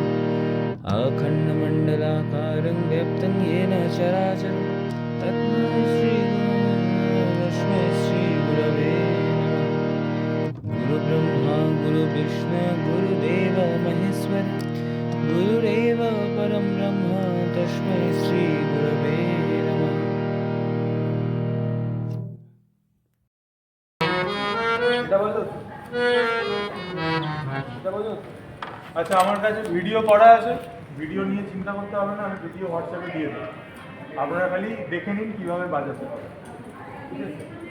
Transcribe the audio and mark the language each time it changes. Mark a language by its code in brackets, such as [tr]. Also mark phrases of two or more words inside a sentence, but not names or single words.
[sa] अखण्डमण्डलाकारं व्याप्तं येन चराचरं तस्मै श्री गुरवे नमः। गुरु ब्रह्मा गुरु विष्णु गुरुदेव महेश्वर, गुरुरेव परम ब्रह्म तस्मै श्री गुरवे नमः। [bn] আচ্ছা, আমার কাছে ভিডিও করা আছে, ভিডিও নিয়ে চিন্তা করতে হবে না, আমি ভিডিও হোয়াটসঅ্যাপে দিয়ে দেবো, আপনারা খালি দেখে নিন কীভাবে বাজাতে হবে, ঠিক আছে?